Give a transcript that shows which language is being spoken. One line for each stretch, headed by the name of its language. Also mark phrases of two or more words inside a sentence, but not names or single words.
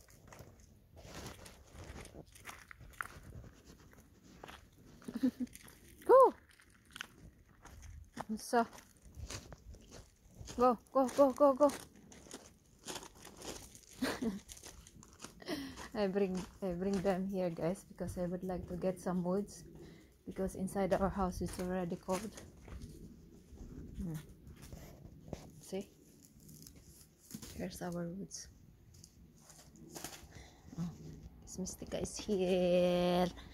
English: Go. So, go, go, go, go, go. I bring them here, guys, because I would like to get some woods, because inside our house is already cold. See, here's our woods. Oh, this Mystica is here.